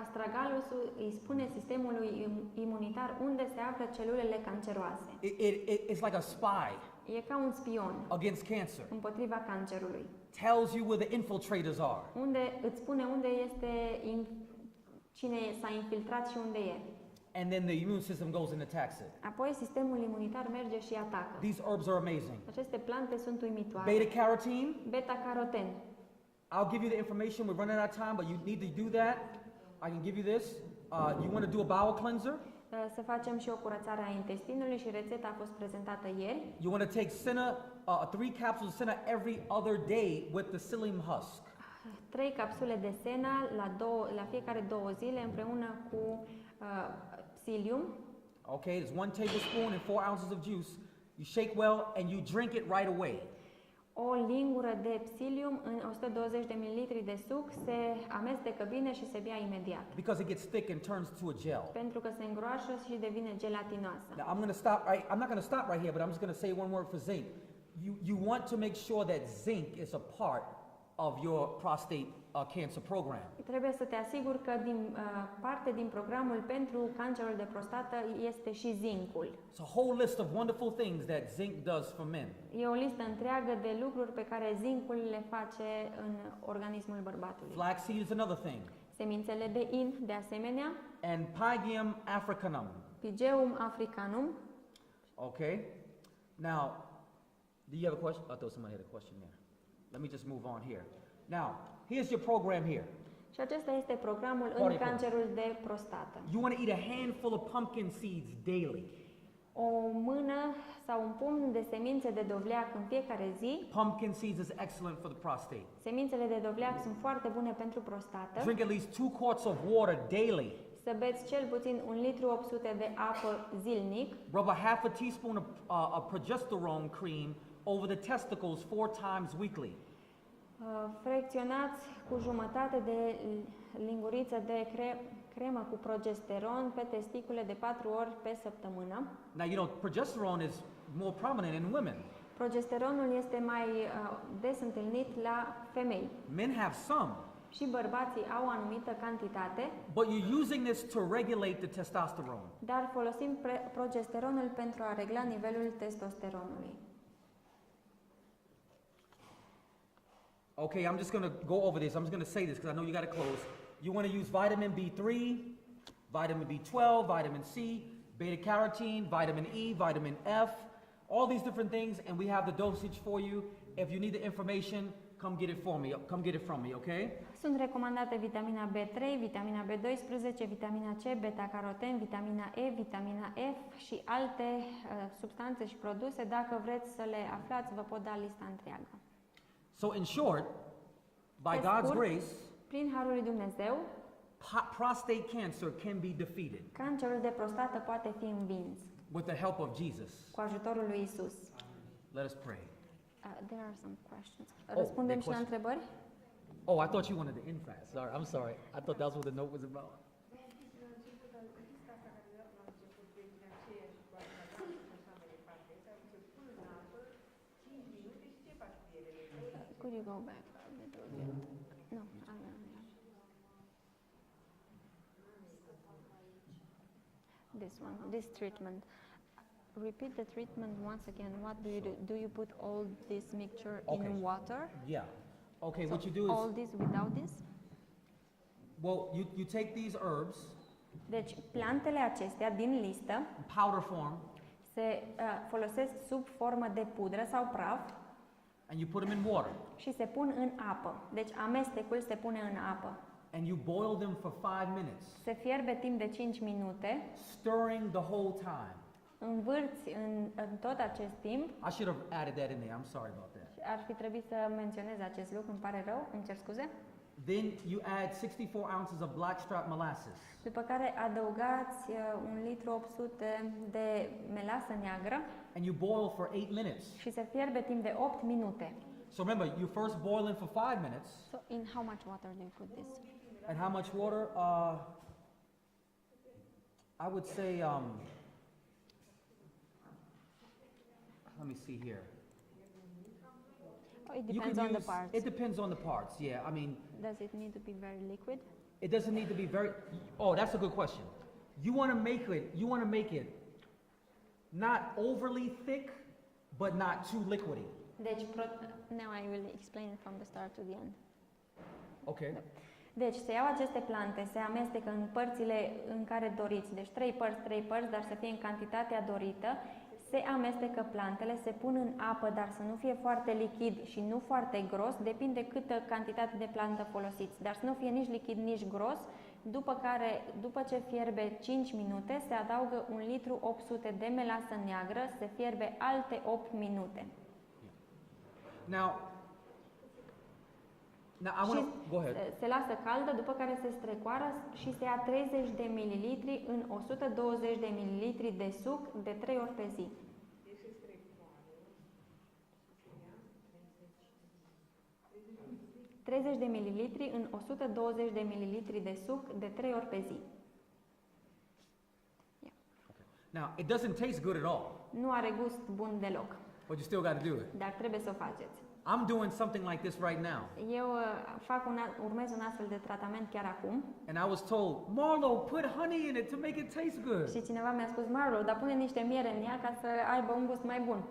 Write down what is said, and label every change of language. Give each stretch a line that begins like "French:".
Romanian: Astragalusul îi spune sistemului imunitar unde se află celulele canceroase.
English: It's like a spy
Romanian: E ca un spion
English: against cancer.
Romanian: împotriva cancerului.
English: Tells you where the infiltrators are.
Romanian: Unde îți spune unde este cine s-a infiltrat și unde e.
English: and then the immune system goes and attacks it.
Romanian: Apoi sistemul imunitar merge și atacă.
English: These herbs are amazing.
Romanian: Aceste plante sunt uimitoare.
English: Beta-carotene,
Romanian: Beta-caroten.
English: I'll give you the information. We're running out of time, but you need to do that. I can give you this. You want to do a bowel cleanser?
Romanian: Să facem și o curățare a intestinului și rețeta a fost prezentată ieri.
English: You want to take senna, 3 capsules of senna every other day with the psyllium husk.
Romanian: 3 capsule de sena la fiecare 2 zile împreună cu psyllium.
English: Okay, there's 1 tablespoon and 4 ounces of juice. You shake well and you drink it right away.
Romanian: O lingură de psyllium în 120 de ml de suc se amestecă bine și se bea imediat.
English: Because it gets thick and turns to a gel.
Romanian: Pentru că se îngroașă și devine gelatinoasă.
English: Now I'm not going to stop right here, but I'm just going to say one word for zinc. You want to make sure that zinc is a part of your prostate cancer program.
Romanian: Trebuie să te asiguri că parte din programul pentru cancerul de prostată este și zincul.
English: It's a whole list of wonderful things that zinc does for men.
Romanian: E o listă întreagă de lucruri pe care zincul le face în organismul bărbatului.
English: Flaxseed is another thing.
Romanian: Semințele de in, de asemenea,
English: And Pygium africanum.
Romanian: Pygeum africanum.
English: Okay? Now, do you have a question? I thought somebody had a question there. Let me just move on here. Now, here's your program here.
Romanian: Și acesta este programul în Foarte cancerul de prostată.
English: You want to eat a handful of pumpkin seeds daily.
Romanian: O mână sau un pumn de semințe de dovleac în fiecare zi.
English: Pumpkin seeds is excellent for the prostate.
Romanian: Semințele de dovleac sunt foarte bune pentru prostată.
English: Drink at least 2 quarts of water daily.
Romanian: Să beți cel puțin 1,8 litru de apă zilnic.
English: Rub a half a teaspoon of progesterone cream over the testicles 4 times weekly.
Romanian: Fracționați cu jumătate de linguriță de cremă cu progesteron pe testicule de 4 ori pe săptămână.
English: Now, you know, progesterone is more prominent in women.
Romanian: Progesteronul este mai des întâlnit la femei.
English: Men have some,
Romanian: Și bărbații au o anumită cantitate,
English: but you're using this to regulate the testosterone.
Romanian: dar folosim progesteronul pentru a regla nivelul testosteronului.
English: Okay, I'm just going to go over this. I'm just going to say this because I know you got to close. You want to use vitamin B3, vitamin B12, vitamin C, beta carotene, vitamin E, vitamin F, all these different things, and we have the dosage for you. If you need the information, come get it Come get it from me, okay?
Romanian: Sunt recomandate vitamina B3, vitamina B12, vitamina C, beta-caroten, vitamina E, vitamina F și alte substanțe și produse. Dacă vreți să le aflați, vă pot da lista întreagă.
English: So in short, by
Romanian: Pe
English: God's
Romanian: scurt,
English: grace,
Romanian: prin harul lui Dumnezeu,
English: prostate cancer can be defeated
Romanian: cancerul de prostată poate fi învins
English: with the help of Jesus.
Romanian: cu ajutorul lui Isus.
English: Let us pray. There are some questions.
Romanian: Răspundem și la întrebări?
English: Oh, I thought you wanted to end fast. Sorry, I'm sorry. I thought that's what the note was about. Could you go back a little bit? No, this one, this treatment. Repeat the treatment once again. What do you do? Do you put all this mixture Okay. in water? Yeah. Okay, So what you do is, all this without this? well, you take these herbs
Romanian: Deci, plantele acestea din listă
English: in powder form
Romanian: se folosesc sub formă de pudră sau praf
English: and you put them in water
Romanian: și se pun în apă. Deci, amestecul se pune în apă.
English: and you boil them for 5 minutes,
Romanian: Se fierbe timp de 5 minute,
English: stirring the whole time.
Romanian: învârți în tot acest timp.
English: I should have added that in there. I'm sorry about that.
Romanian: Ar fi trebuit să menționez acest lucru, îmi pare rău, îmi cer scuze.
English: Then you add 64 ounces of blackstrap molasses.
Romanian: După care adăugați 1,8 litru de melasă neagră
English: And you boil for 8 minutes.
Romanian: și se fierbe timp de 8 minute.
English: So remember, you first boil them for 5 minutes. So, in how much water do you put this? And how much water? I would say, let me see here. Oh, it You depends can on the use- parts. It depends on the parts, yeah. I mean, Does it need to be very liquid? it doesn't need to be very, oh, that's a good question. You want to make it not overly thick, but not too liquidy.
Romanian: Deci,
English: now I will explain from the start to the end. Okay.
Romanian: Deci se iau aceste plante, se amestecă în părțile în care doriți, deci 3 părți, dar să fie în cantitatea dorită, se amestecă plantele, se pun în apă, dar să nu fie foarte lichid și nu foarte gros, depinde câtă cantitate de plantă folosiți, dar să nu fie nici lichid, nici gros, după ce fierbe 5 minute, se adaugă 1 litru 800 de melasă neagră, se fierbe alte 8 minute.
English: Now I want to go ahead.
Romanian: Se lasă caldă, după care se strecoară și se ia 30 de mililitri în 120 de mililitri de suc de 3 ori pe zi. 30 de mililitri în 120 de mililitri de suc de 3 ori pe zi.
English: Now, it doesn't taste good at all,
Romanian: Nu are gust bun deloc,
English: but you still got to do it.
Romanian: dar trebuie să o faceți.
English: I'm doing something like this right now.
Romanian: Eu urmez un astfel de tratament chiar acum.
English: And I was told, Marlowe, put honey in it to make it taste good.
Romanian: Și cineva mi-a spus, Marlowe, dar pune niște miere în ea ca să aibă un gust mai bun.